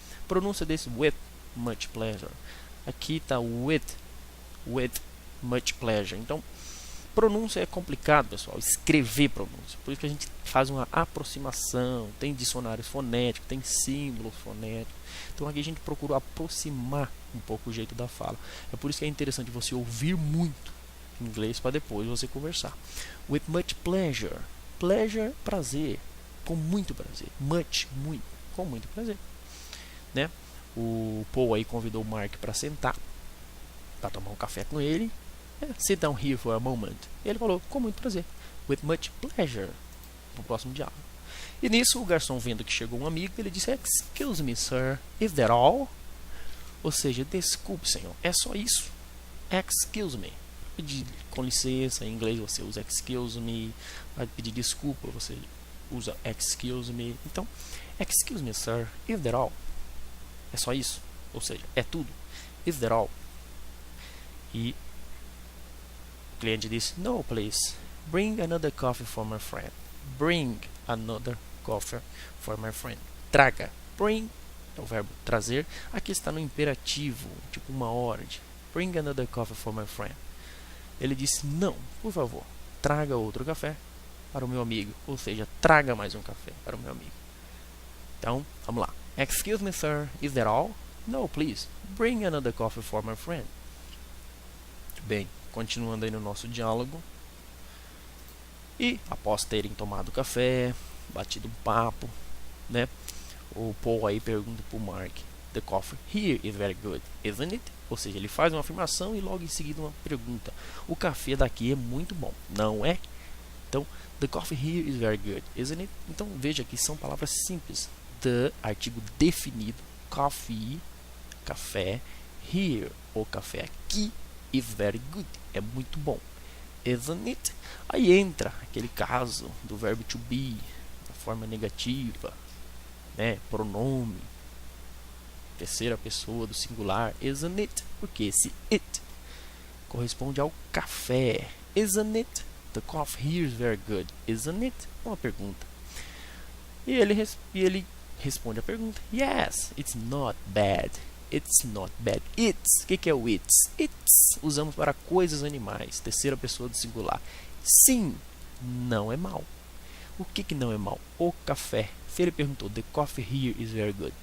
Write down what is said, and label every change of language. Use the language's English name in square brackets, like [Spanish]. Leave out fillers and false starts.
[Portuguese] Pronúncia desse [English] with much pleasure. [Portuguese] Aqui está [English] with much pleasure. [Portuguese] Então, pronúncia é complicado, pessoal, escrever pronúncia. Por isso que a gente faz uma aproximação, tem dicionários fonéticos, tem símbolos fonéticos. Então aqui a gente procura aproximar um pouco o jeito da fala. É por isso que é interessante você ouvir muito inglês para depois você conversar. [English] With much pleasure. [Portuguese] Pleasure, prazer. Com muito prazer. Much, muito. Com muito prazer. Né? O Paul aí convidou o Mark para sentar, para tomar um café com ele. [English] Sit down here for a moment. [Portuguese] E ele falou, com muito prazer. [English] With much pleasure. [Portuguese] No próximo diálogo. E nisso, o garçom, vendo que chegou um amigo, ele disse, [English] excuse me, sir, is that all? [Portuguese] Ou seja, desculpe, senhor, é só isso. [English] Excuse me. [Portuguese] Pedir com licença, em inglês você usa [English] excuse me. [Portuguese] Vai pedir desculpa, você usa excuse me. [English] Então, excuse me, sir, is that all? [Portuguese] É só isso. Ou seja, é tudo. [English] Is that all? [Portuguese] E o cliente disse, [English] no, please. Bring another coffee for my friend. Bring another coffee for my friend. [Portuguese] Traga. Bring é o verbo trazer. Aqui está no imperativo, tipo uma ordem. [English] Bring another coffee for my friend. [Portuguese] Ele disse, não, por favor, traga outro café para o meu amigo. Ou seja, traga mais um café para o meu amigo. Então, vamos lá. [English] Excuse me, sir, is that all? No, please. Bring another coffee for my friend. [Portuguese] Bem, continuando aí no nosso diálogo. E após terem tomado café, batido um papo, né? O Paul aí pergunta para o Mark, [English] the coffee here is very good, isn't it? [Portuguese] Ou seja, ele faz uma afirmação e logo em seguida uma pergunta. O café daqui é muito bom, não é? [English] Então, the coffee here is very good, isn't it? [Portuguese] Então, veja que são palavras simples. The, artigo definido, coffee, café, here, o café aqui, [English] is very good, [Portuguese] é muito bom. [English] Isn't it? [Portuguese] Aí entra aquele caso do verbo to be, da forma negativa, né? Pronome, terceira pessoa do singular, [English] isn't it? [Portuguese] Porque esse it corresponde ao café. [English] Isn't it? The coffee here is very good, isn't it? [Portuguese] Uma pergunta. E ele responde a pergunta. [English] Yes, it's not bad. It's not bad. It's. [Portuguese] O que é o [English] it's? It's. [Portuguese] Usamos para coisas animais. Terceira pessoa do singular. Sim, não é mal. O que não é mal? O café. Se ele perguntou, [English] the coffee here is very good.